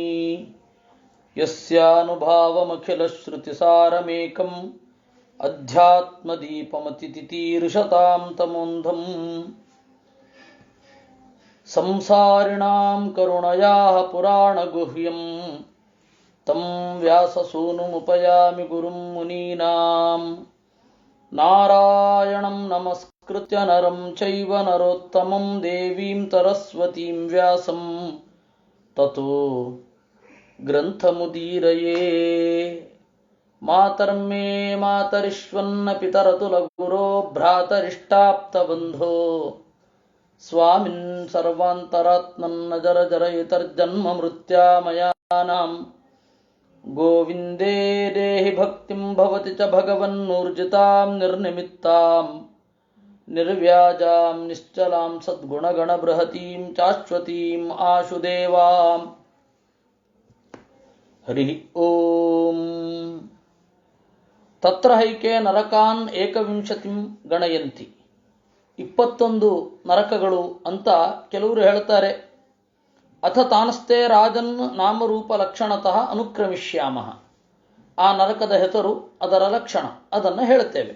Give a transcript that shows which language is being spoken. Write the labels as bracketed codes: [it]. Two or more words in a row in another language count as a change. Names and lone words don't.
[sa] ಯಸ್ಯಾನುಭಾವಮಖಿಲಶ್ರುತಿಸಾರಮೇಕಂ ಅಧ್ಯಾತ್ಮದೀಪಮತಿತಿತೀರ್ಷತಾಂ ತಮೋಂಧಂ ಸಂಸಾರಿಣಾಂ ಕರುಣಯಾಃ ಪುರಾಣಗುಹ್ಯಂ ತಂ ವ್ಯಾಸಸೂನುಮುಪಯಾಮಿ ಗುರುಂ ಮುನೀನಾಂ ನಾರಾಯಣಂ ನಮಸ್ಕೃತ್ಯ ನರಂ ಚೈವ ನರೋತ್ತಮಂ ದೇವೀಂ ಸರಸ್ವತೀಂ ವ್ಯಾಸಂ ತತೋ ಗ್ರಂಥಮುದೀರಯೇ. ಮಾತರ್ಮೇ ಮಾತರಿಷ್ವನ್ನ ಪಿತರತು ಲಗುರೋ ಭ್ರಾತರಿಷ್ಟಾಪ್ತಬಂಧೋ ಸ್ವಾಮಿನ್ ಸರ್ವಾಂತರಾತ್ಮನ್ನ ಜರ ಜರಯಿತರ್ಜನ್ಮ ಮೃತ್ಯಾಮಯಾನಾಂ ಗೋವಿಂದೇ ದೇಹಿ ಭಕ್ತಿಂ ಭವತಿ ಚ ಭಗವನ್ನೂರ್ಜಿತಾಂ ನಿರ್ನಿಮಿತ್ತಾಂ ನಿರ್ವ್ಯಾಜಾಂ ನಿಶ್ಚಲಾಂ ಸದ್ಗುಣಗಣಬೃಹತೀಂ ಶಾಶ್ವತೀಂ ಆಶುದೇವಾಂ. ಹರಿ ಓಂ. ತತ್ರ ಹೈಕೆ ನರಕಾನ್ ಏಕವಿಂಶತಿಂ ಗಣಯಂತಿ. [kn] 21 ನರಕಗಳು ಅಂತ ಕೆಲವರು ಹೇಳ್ತಾರೆ. [sa] ಅಥ ತಾನಸ್ತೆ ರಾಜನ್ ನಾಮರೂಪ ಲಕ್ಷಣತಃ ಅನುಕ್ರಮಿಷ್ಯಾಮಃ. [kn] ಆ ನರಕದ ಹೆಸರು, ಅದರ ಲಕ್ಷಣ, ಅದನ್ನು ಹೇಳುತ್ತೇವೆ.